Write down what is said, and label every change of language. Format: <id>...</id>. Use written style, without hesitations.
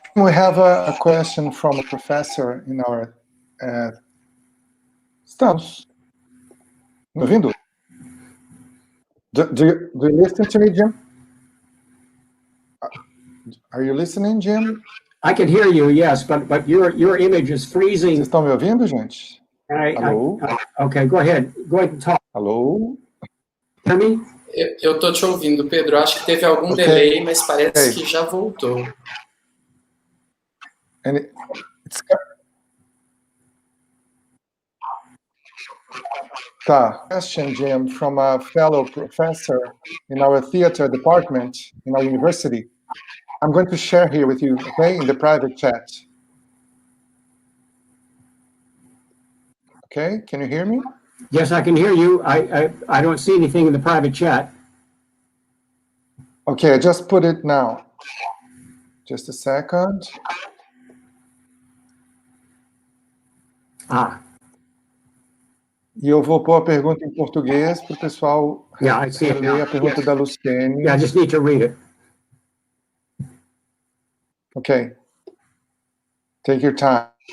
<en>We have a question from a professor in our...</en> <pt>Estamos. Me ouvindo?</pt> <en>Do you listen to me, Jim? Are you listening, Jim? I can hear you, yes, but your image is freezing.</en> <pt>Vocês estão me ouvindo, gente? Alô?</pt> <en>Okay, go ahead and talk.</en> <pt>Alô?</pt> <en>Hear me?</en> <pt>Eu tô te ouvindo, Pedro. Acho que teve algum delay, mas parece que já voltou.</pt> <en>Question, Jim, from a fellow professor in our theater department in our university. I'm going to share here with you, okay, in the private chat. Okay, can you hear me? Yes, I can hear you. I don't see anything in the private chat. Okay, I just put it now. Just a second.</en> <pt>E eu vou pôr a pergunta em português para o pessoal ler a pergunta da Luciene.</pt> <en>Yeah, I just need to read it. Okay. Take your time.</en>